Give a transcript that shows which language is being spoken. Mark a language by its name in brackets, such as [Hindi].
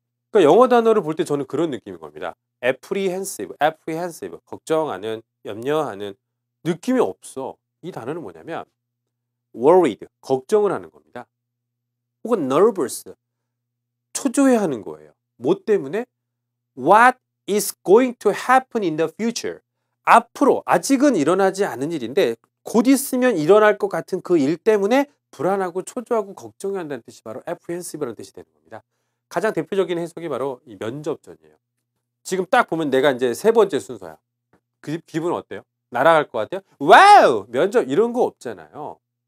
[Korean] 그러니까 영어 단어를 볼 때 저는 그런 느낌인 겁니다. apprehensive, 걱정하는, 염려하는 느낌이 없어. 이 단어는 뭐냐면 worried, 걱정을 하는 겁니다. 혹은 nervous, 초조해하는 거예요. 뭐 때문에? [English] What is going to happen in the future? [Korean] 앞으로 아직은 일어나지 않은 일인데 곧 있으면 일어날 것 같은 그 일 때문에 불안하고 초조하고 걱정해야 한다는 뜻이 바로 apprehensive라는 뜻이 되는 겁니다. 가장 대표적인 해석이 바로 이 면접전이에요. 지금 딱 보면 내가 이제 세 번째 순서야. 그 기분 어때요? 날아갈 것 같아요? 와우! 면접 이런 거 없잖아요.